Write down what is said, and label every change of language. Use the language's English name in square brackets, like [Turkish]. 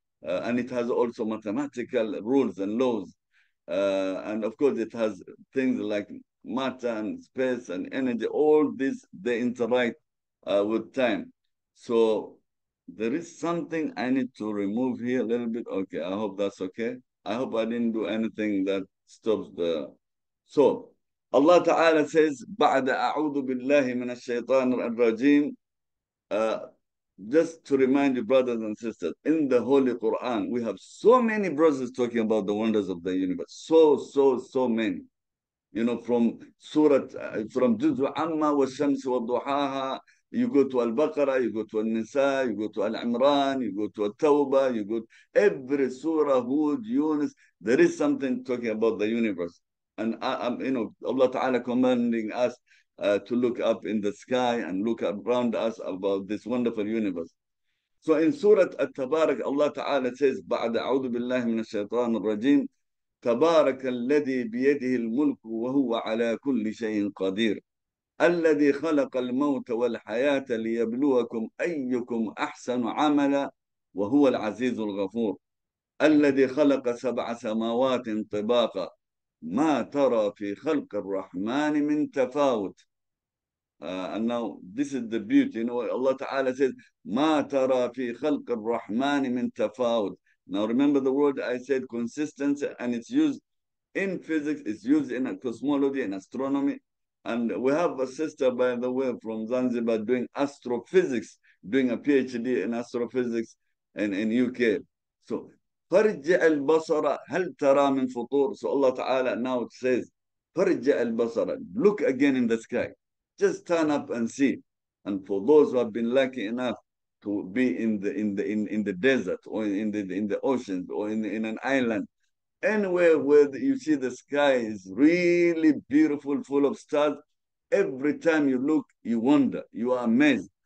[English] And it has also mathematical rules and laws. And of course, it has things like matter and space and energy. All this, they interact with time. So there is something I need to remove here a little bit. Okay, I hope that's okay. I hope I didn't do anything that stops the... So, Allah Ta'ala says, [Arabic] بعد أعوذ بالله من الشيطان الرجيم. [English] Uh, just to remind you, brothers and sisters, in the Holy Quran, we have so many verses talking about the wonders of the universe. So many. From Surah, from Juzu Amma wa Shams wa Duhaha, you go to Al-Baqarah, you go to Al-Nisa, you go to Al-Imran, you go to Al-Tawbah, you go to every surah, Hud, Yunus, there is something talking about the universe. And Allah Ta'ala commanding us to look up in the sky and look around us about this wonderful universe. So in Surah At-Tabarak, Allah Ta'ala says, [Arabic] بعد أعوذ بالله من الشيطان الرجيم تبارك الذي بيده الملك وهو على كل شيء قدير الذي خلق الموت والحياة ليبلوكم أيكم أحسن عملا وهو العزيز الغفور الذي خلق 7 سماوات طباقا ما ترى في خلق الرحمن من تفاوت. [English] And now this is the beauty. Allah Ta'ala says, [Arabic] ما ترى في خلق الرحمن من تفاوت. [English] Now remember the word I said, consistency, and it's used in physics, it's used in cosmology and astronomy. And we have a sister, by the way, from Zanzibar doing astrophysics, doing a PhD in astrophysics in UK. [Arabic] So فارجع البصر هل ترى من فطور. [English] So Allah Ta'ala now it says [Arabic] فارجع البصر, [English] look again in the sky, just turn up and see. And for those who have been lucky enough to be in the desert or in the oceans or in an island, anywhere where you see the sky is really beautiful, full of stars, every time you look, you wonder, you are amazed.